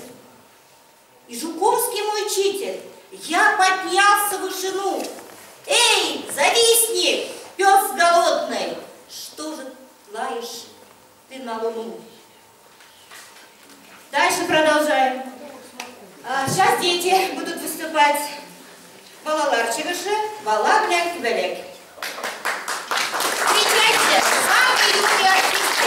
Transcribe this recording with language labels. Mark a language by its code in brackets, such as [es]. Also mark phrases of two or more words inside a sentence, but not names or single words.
[ru] И Жуковский мой учитель, я поднялся в вышину. Эй, зависни, пес голодный, что же лаешь ты на луну? Дальше продолжаем. Сейчас дети будут выступать. [tt] Балалар чыгышы, бала белән күбәләк. [ru] Встречайте, самые юные артисты.